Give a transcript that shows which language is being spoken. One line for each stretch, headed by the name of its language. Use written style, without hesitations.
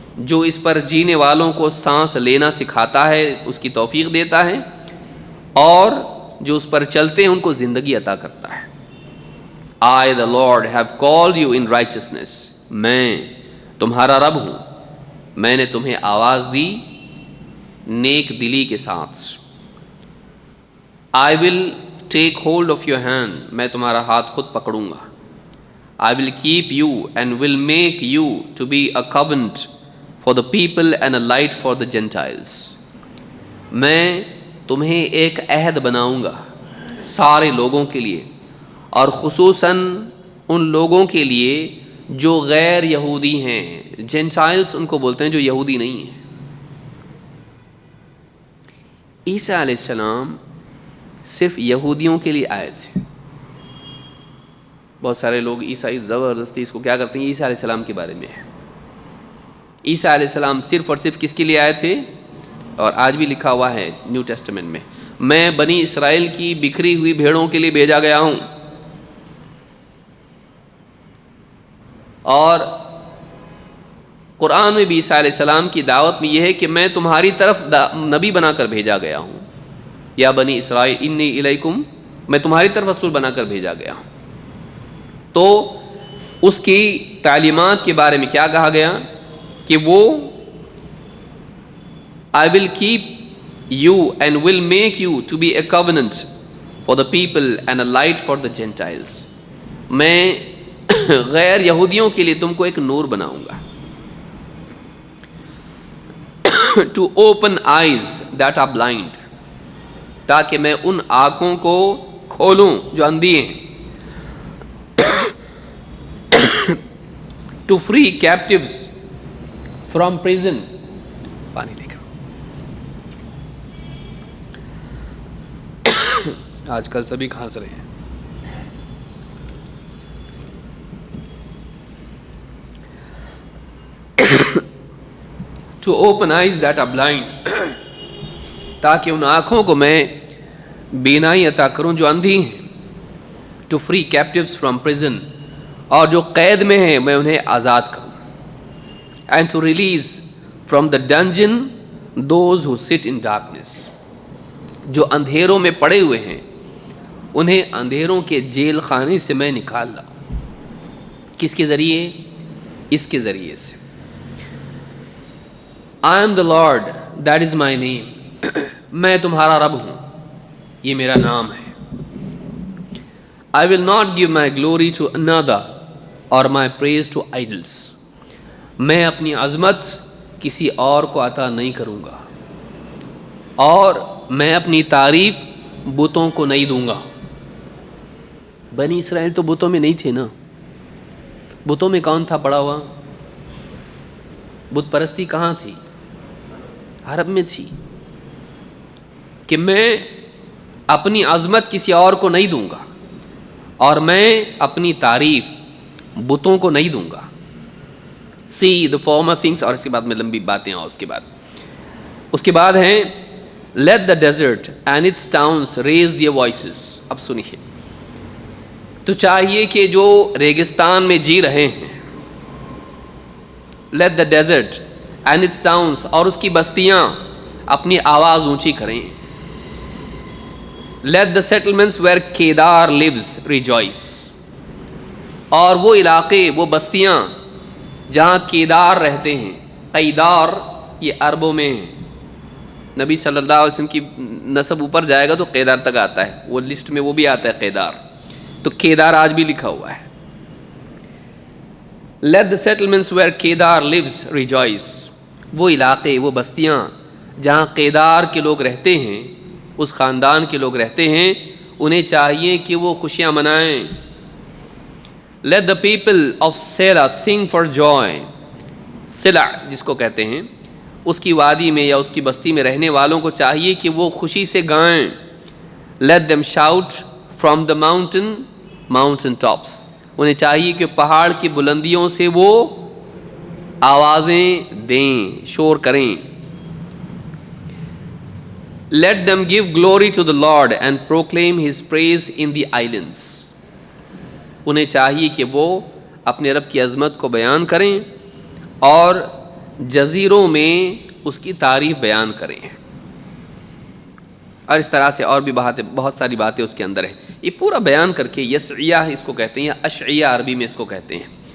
Urdu: جو اس پر جینے والوں کو سانس لینا سکھاتا ہے، اس کی توفیق دیتا ہے، اور جو اس پر چلتے ہیں ان کو زندگی عطا کرتا ہے.
English: I the Lord have called you in righteousness.
Urdu: میں تمہارا رب ہوں، میں نے تمہیں آواز دی نیک دلی کے ساتھ.
English: I will take hold of your hand.
Urdu: میں تمہارا ہاتھ خود پکڑوں گا.
English: I will keep you and will make you to be a covenant for the people and a light for the Gentiles.
Urdu: میں تمہیں ایک عہد بناؤں گا سارے لوگوں کے لیے، اور خصوصاً ان لوگوں کے لیے جو غیر یہودی ہیں. جینٹائلز ان کو بولتے ہیں جو یہودی نہیں ہیں. عیسیٰ علیہ السلام صرف یہودیوں کے لیے آئے تھے. بہت سارے لوگ عیسائی زبردستی اس کو کیا کرتے ہیں، عیسیٰ علیہ السلام کے بارے میں ہے. عیسیٰ علیہ السلام صرف اور صرف کس کے لیے آئے تھے؟ اور آج بھی لکھا ہوا ہے نیو ٹیسٹمنٹ میں، میں بنی اسرائیل کی بکھری ہوئی بھیڑوں کے لیے بھیجا گیا ہوں. اور قرآن میں بھی عیسیٰ علیہ السلام کی دعوت میں یہ ہے کہ میں تمہاری طرف نبی بنا کر بھیجا گیا ہوں.
Arabic: یا بنی اسرائیل انی الیکم،
Urdu: میں تمہاری طرف رسول بنا کر بھیجا گیا ہوں. تو اس کی تعلیمات کے بارے میں کیا کہا گیا کہ وہ
English: I will keep you and will make you to be a covenant for the people and a light for the Gentiles.
Urdu: میں غیر یہودیوں کے لیے تم کو ایک نور بناؤں گا.
English: To open eyes that are blind.
Urdu: تاکہ میں ان آنکھوں کو کھولوں جو اندھی ہیں.
English: To free captives from prison.
Urdu: پانی لے کر. آج کل سبھی کھانس رہے ہیں.
English: To open eyes that are blind.
Urdu: تاکہ ان آنکھوں کو میں بینائی عطا کروں جو اندھی ہیں.
English: To free captives from prison.
Urdu: اور جو قید میں ہیں میں انہیں آزاد کروں.
English: And to release from the dungeon those who sit in darkness.
Urdu: جو اندھیروں میں پڑے ہوئے ہیں انہیں اندھیروں کے جیل خانے سے میں نکالا. کس کے ذریعے؟ اس کے ذریعے سے.
English: I am the Lord, that is my name.
Urdu: میں تمہارا رب ہوں، یہ میرا نام ہے.
English: I will not give my glory to another or my praise to idols.
Urdu: میں اپنی عظمت کسی اور کو عطا نہیں کروں گا، اور میں اپنی تعریف بتوں کو نہیں دوں گا. بنی اسرائیل تو بتوں میں نہیں تھے نا. بتوں میں کون تھا پڑا ہوا؟ بت پرستی کہاں تھی؟ عرب میں تھی. کہ میں اپنی عظمت کسی اور کو نہیں دوں گا، اور میں اپنی تعریف بتوں کو نہیں دوں گا.
English: See the former things.
Urdu: اور اس کے بعد میں لمبی باتیں اور اس کے بعد ہیں
English: let the desert and its towns raise their voices.
Urdu: اب سنیے، تو چاہیے کہ جو ریگستان میں جی رہے ہیں،
English: let the desert and its towns،
Urdu: اور اس کی بستیاں اپنی آواز اونچی کریں.
English: let the settlements where Kedar lives rejoice.
Urdu: اور وہ علاقے، وہ بستیاں جہاں کیدار رہتے ہیں. قیدار یہ عربوں میں ہیں. نبی صلی اللہ علیہ وسلم کی نسب اوپر جائے گا تو قیدار تک آتا ہے، وہ لسٹ میں وہ بھی آتا ہے قیدار. تو کیدار آج بھی لکھا ہوا ہے.
English: let the settlements where Kedar lives rejoice.
Urdu: وہ علاقے، وہ بستیاں جہاں قیدار کے لوگ رہتے ہیں، اس خاندان کے لوگ رہتے ہیں، انہیں چاہیے کہ وہ خوشیاں منائیں.
English: let the people of Sela sing for joy.
Urdu: سلا جس کو کہتے ہیں، اس کی وادی میں یا اس کی بستی میں رہنے والوں کو چاہیے کہ وہ خوشی سے گائیں.
English: let them shout from the mountain tops.
Urdu: انہیں چاہیے کہ پہاڑ کی بلندیوں سے وہ آوازیں دیں، شور کریں.
English: let them give glory to the Lord and proclaim his praise in the islands.
Urdu: انہیں چاہیے کہ وہ اپنے رب کی عظمت کو بیان کریں اور جزیروں میں اس کی تعریف بیان کریں. اور اس طرح سے اور بھی بہت ساری باتیں اس کے اندر ہیں. یہ پورا بیان کر کے یسعیہ اس کو کہتے ہیں، یا اشعیہ عربی میں اس کو کہتے ہیں.